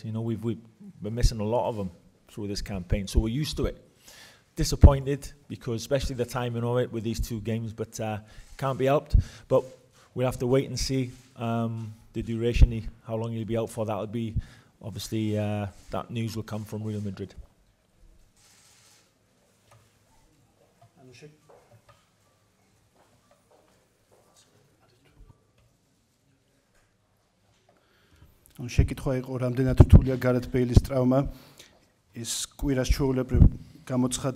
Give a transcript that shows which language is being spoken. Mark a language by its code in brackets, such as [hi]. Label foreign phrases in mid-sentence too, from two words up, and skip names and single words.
[en] You know, we've been missing a lot of them through this campaign, so we're used to it. Disappointed because especially the timing of it with these two games, but can't be helped. But we'll have to wait and see the duration, how long he'll be out for. That'll be obviously that news will come from Real Madrid. [ka] შეკითხვა იყო რამდენად რთულია გარეთ ბეილის ტრავმა ის კვირას ჩვეულებრივ გამოცხადა